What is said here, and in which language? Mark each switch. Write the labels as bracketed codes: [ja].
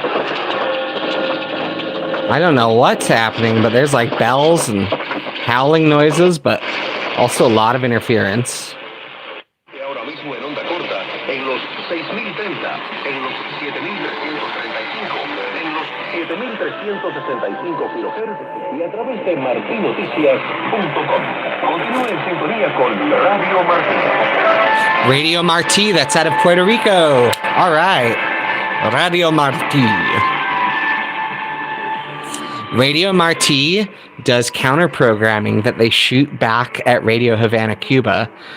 [en] I don't know what's happening, but there's like bells and howling noises, but also a lot of interference. [es] Ahora mismo en onda corta, en los 6030, en los 7335, en los 7365 kHz y a través de martinoticias.com. Continúe en sintonía con Radio Martí. [en] Radio Martí, that's out of Puerto Rico. All right. Radio Martí. Radio Martí does counter programming that they shoot back at Radio Havana, Cuba.